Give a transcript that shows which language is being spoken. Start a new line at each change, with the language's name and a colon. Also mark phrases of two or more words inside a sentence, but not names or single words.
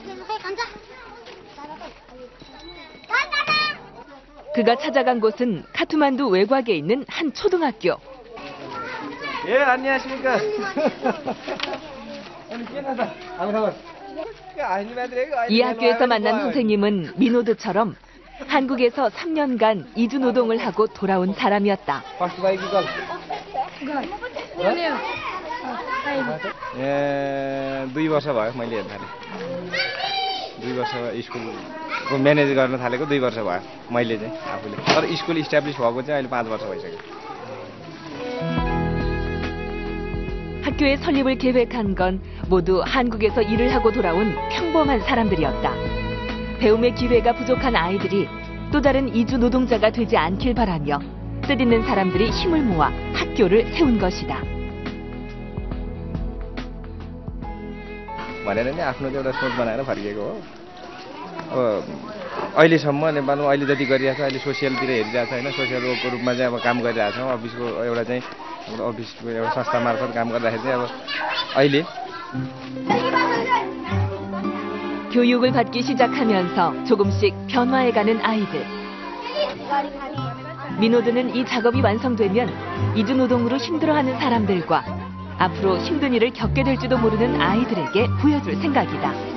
Korean: 그가 찾아간 곳은 카트만두 외곽에 있는 한 초등학교. 예, 안녕하십니까. 이 학교에서 만난 선생님은 민호드처럼 한국에서 3년간 이주 노동을 하고 돌아온 사람이었다.
Nepali: दुई वर्ष भयो मैले हेर्न थालेँ 2 वर्ष स्कुलको म्यानेज गर्न थालेको 2 वर्ष भयो मैले चाहिँ आफूले तर
English: school establish
Nepali: भएको चाहिँ अहिले 5 वर्ष भइसक्यो
Korean: 학교의 설립을 계획한 건 모두 한국에서 일을 하고 돌아온 평범한 사람들이었다. 배움의 기회가 부족한 아이들이 또 다른 이주 노동자가 되지 않길 바라며 뜻있는 사람들이 힘을 모아 학교를 세운 것이다.
Nepali: भनेर नि आफ्नो एउटा सोच बनाएर फर्किएको हो अब अहिलेसम्म नेपालमा अहिले जति गरिरहेको छ अहिले सोसियलतिर हेरिरहेको छ होइन
English: social workको
Nepali: रूपमा चाहिँ अब काम गरिरहेको छौँ अफिसको एउटा चाहिँ अफिसको एउटा संस्था मार्फत काम गर्दाखेरि चाहिँ अब अहिले
Korean: 교육을 받기 시작하면서 조금씩 변화해가는 아이들. 민호드는 이 작업이 완성되면 이주 노동으로 힘들어하는 사람들과 앞으로 힘든 일을 겪게 될지도 모르는 아이들에게 보여줄 생각이다.